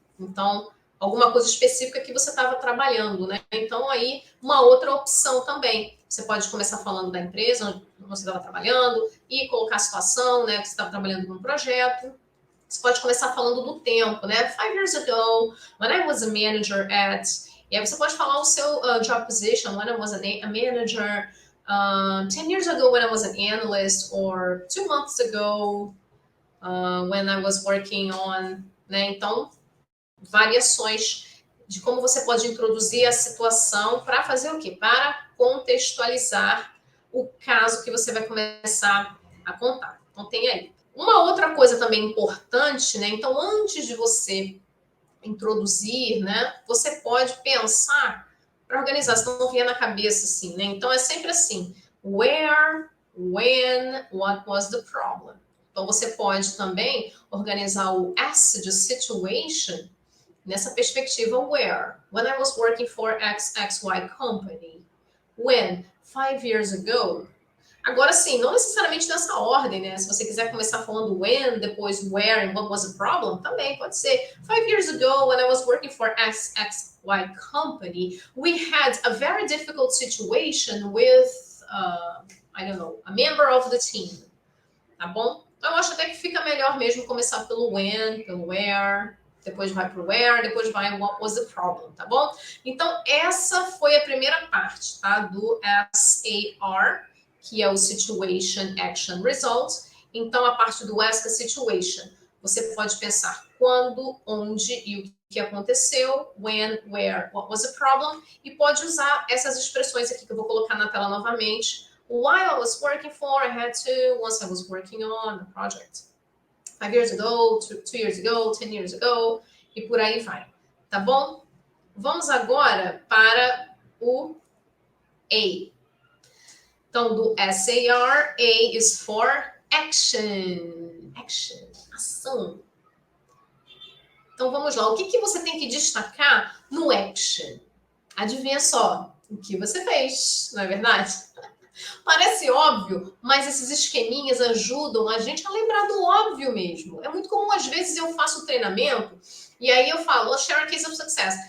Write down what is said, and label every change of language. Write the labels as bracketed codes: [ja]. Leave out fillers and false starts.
[pt] Então, alguma coisa específica que você estava trabalhando, né? Então, aí, uma outra opção também. Você pode começar falando da empresa onde você estava trabalhando e colocar a situação, né? Que você estava trabalhando num projeto. Você pode começar falando do tempo, né? [en] 5 years ago, when I was a manager at... [pt] E aí você pode falar o seu [en] job position, when I was a manager, 10 years ago when I was an analyst, or 2 months ago, when I was working on, né? [pt] Então, variações de como você pode introduzir a situação para fazer o quê? Para contextualizar o caso que você vai começar a contar. Então, tem aí. Uma outra coisa também importante, né? Então, antes de você introduzir, né? Você pode pensar para organizar, se não vier na cabeça assim, né? Então, é sempre assim. [en] Where, when, what was the problem? [pt] Então, você pode também organizar o S de situation nessa perspectiva where. [en] When I was working for XXY company. When? 5 years ago. [pt] Agora sim, não necessariamente nessa ordem, né? Se você quiser começar falando when, depois [en] where and what was the problem, [pt] também pode ser. [en] 5 years ago, when I was working for XXY company, we had a very difficult situation with, I don't know, a member of the team. [pt] Tá bom? Então, eu acho até que fica melhor mesmo começar pelo when, pelo where, depois vai para o where, depois vai [en] what was the problem, [pt] tá bom? Então, essa foi a primeira parte, tá? Do SAR, que é o Situation, Action, Result. Então, a parte do ask a situation, você pode pensar quando, onde e o que aconteceu, [en] when, where, what was the problem, [pt] e pode usar essas expressões aqui que eu vou colocar na tela novamente. [en] While I was working for, I had to, once I was working on a project. 5 years ago, 2 years ago, 10 years ago, [pt] e por aí vai. Tá bom? Vamos agora para o A. Então, do SAR, [en] A is for action. [pt] Action, ação. Então, vamos lá. O que você tem que destacar no action? Adivinha só o que você fez, não é verdade? Parece óbvio, mas esses esqueminhas ajudam a gente a lembrar do óbvio mesmo. É muito comum, às vezes, eu faço treinamento e aí eu falo, [en] share a case of success.